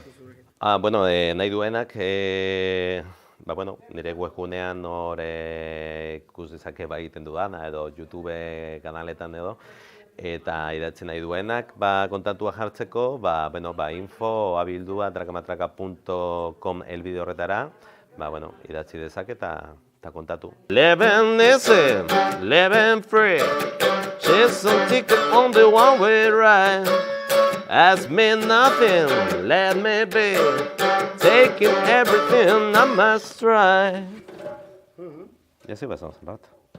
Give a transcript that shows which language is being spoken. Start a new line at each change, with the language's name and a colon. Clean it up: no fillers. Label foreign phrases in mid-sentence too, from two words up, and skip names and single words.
Basque: Nahi duenak, nire webgunean hor ikus dezake egiten dudana edo YouTube kanaletan edo, eta idatzen nahi duenak kontatua jartzeko, info abildua@trakamatraka.com helbide horretara, idatzi dezake eta kontatu.
English: Living easy, living free, just some ticket on the one-way ride. Ask me nothing, let me be, taking everything I must try.
Spanish: Y así pasamos, ¿verdad?